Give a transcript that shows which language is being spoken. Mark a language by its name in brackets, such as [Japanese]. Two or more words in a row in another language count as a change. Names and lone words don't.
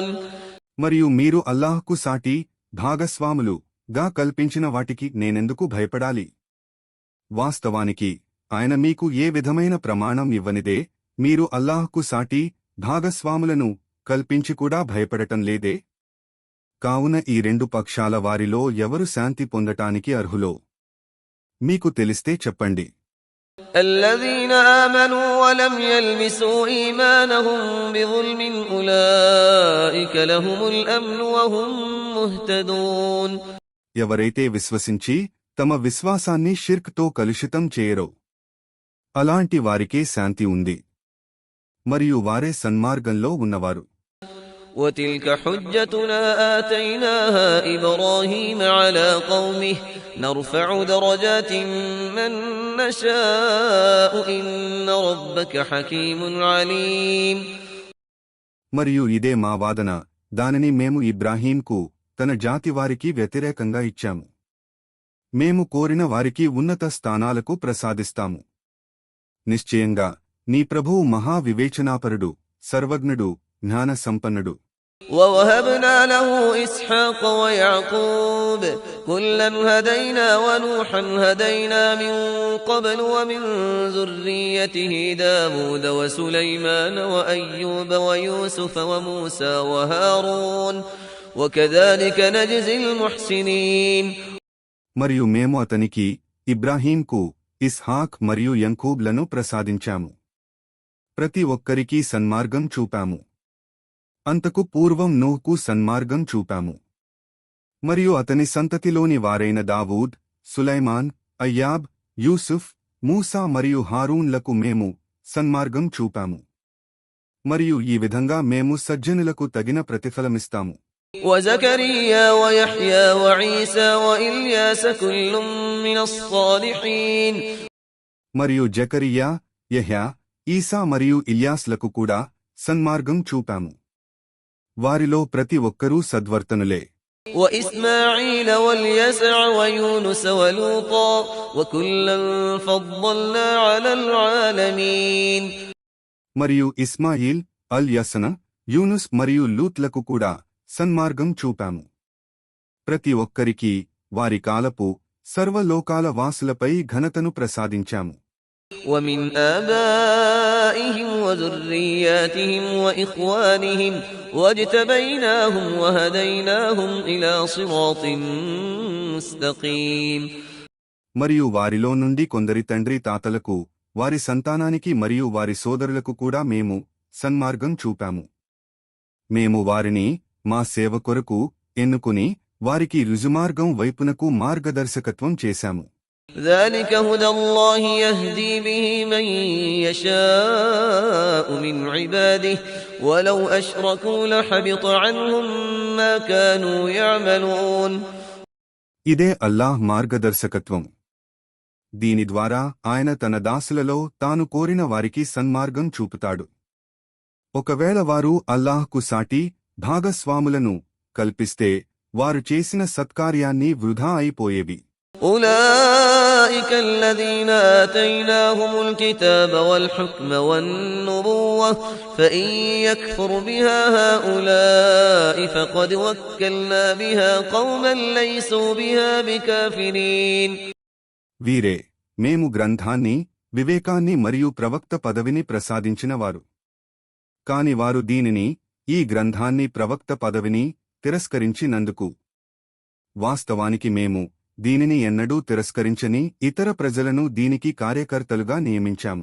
[Telugu] మరియు మీరు అల్లాహ్కు సాటి భాగస్వాములు గా కల్పించిన వాటికి నేనెందుకు భయపడాలి? వాస్తవానికి ఆయన మీకు ఏ విధమైన ప్రమాణం ఇవ్వనిదే మీరు అల్లాహ్కు సాటి భాగస్వాములను కల్పించి కూడా భయపడటం లేదే? కావున ఈ రెండు పక్షాల వారిలో ఎవరు శాంతి పొందటానికి అర్హులో మీకు తెలిస్తే చెప్పండి. [Arabic] الذين آمنوا ولم يلبسوا إيمانهم بظلم أولئك لهم الأمن وهم مهتدون. [Telugu] ఎవరైతే విశ్వసించి తమ విశ్వాసాన్ని షిర్క్తో కలుషితం చేయరో అలాంటి వారికే శాంతి ఉంది, మరియు వారే సన్మార్గంలో ఉన్నవారు. [Arabic] وتلك حجتنا آتيناها إبراهيم على قومه نرفع درجات من نشاء إن ربك حكيم عليم. [Telugu] మరియు ఇదే మా వాదన, దానిని మేము ఇబ్రాహీంకు తన జాతి వారికి వ్యతిరేకంగా ఇచ్చాము. మేము కోరిన వారికి ఉన్నత స్థానాలకు ప్రసాదిస్తాము. నిశ్చయంగా నీ ప్రభువు మహా వివేచనాపరుడు, సర్వజ్ఞుడు, జ్ఞాన సంపన్నుడు. [Arabic] ووهبنا له إسحاق ويعقوب كلا هدينا ونوحا هدينا من قبل ومن ذريته داود وسليمان وأيوب ويوسف وموسى وهارون وكذلك نجزي المحسنين. [Telugu] మరియు మేము అతనికి, ఇబ్రాహీంకు, ఇస్హాక్ మరియు యంకూబ్లను ప్రసాదించాము. ప్రతి ఒక్కరికీ సన్మార్గం చూపాము. అంతకు పూర్వం నూహ్కు సన్మార్గం చూపాము. మరియు అతని సంతతిలోని వారైన దావూద్, సులైమాన్, అయ్యాబ్, యూసుఫ్, మూసా మరియు హారూన్లకు మేము సన్మార్గం చూపాము. మరియు ఈ విధంగా మేము సజ్జనులకు తగిన ప్రతిఫలమిస్తాము. [Arabic] وزكريا ويحيى وعيسى وإلياس كل من الصالحين. [Telugu] మరియు జకరియా, యహ్యా, ఈసా మరియు ఇల్యాస్లకు కూడా సన్మార్గం చూపాము. వారిలో ప్రతి ఒక్కరూ సద్వర్తనులే. [Arabic] وإسماعيل واليسع ويونس ولوطا وكلا فضلنا على العالمين. [Telugu] మరియు ఇస్మాయిల్, అల్ యసన, యూనుస్ మరియు లూత్లకు కూడా సన్మార్గం చూపాము. ప్రతి ఒక్కరికీ వారి కాలపు సర్వలోకాల వాసులపై ఘనతను ప్రసాదించాము. [Arabic] ومن آبائهم وذرياتهم وإخوانهم واجتبيناهم وهديناهم إلى صراط مستقيم. [Telugu] మరియు వారిలో నుండి కొందరి తండ్రి తాతలకు, వారి సంతానానికి మరియు వారి సోదరులకు కూడా మేము సన్మార్గం చూపాము. మేము వారిని మా సేవ కొరకు ఎన్నుకుని వారికి రుజుమార్గం వైపునకు మార్గదర్శకత్వం చేశాము. [Arabic] ذلك هدى الله يهدي به من يشاء من عباده ولو أشركوا لحبط عنهم ما كانوا يعملون. [Telugu] ఇదే అల్లాహ్ మార్గదర్శకత్వం. దీని ద్వారా ఆయన తన దాసులలో తాను కోరిన వారికి సన్మార్గం చూపుతాడు. ఒకవేళ వారు అల్లాహ్కు సాటి భాగస్వాములను కల్పిస్తే వారు చేసిన సత్కార్యాన్ని వృధా అయిపోయేవి. [Arabic] أولئك الذين آتيناهم الكتاب والحكم والنبوة فإن يكفر بها هؤلاء فقد وكلنا بها قوما ليسوا بها بكافرين. [Telugu] వీరే మేము గ్రంథాన్ని, వివేకాన్ని మరియు ప్రవక్త పదవిని ప్రసాదించినవారు. కాని వారు దీనిని, ఈ గ్రంథాన్ని, ప్రవక్త పదవిని తిరస్కరించినందుకు వాస్తవానికి మేము దీనిని ఎన్నడూ తిరస్కరించని ఇతర ప్రజలను దీనికి కార్యకర్తలుగా నియమించాము.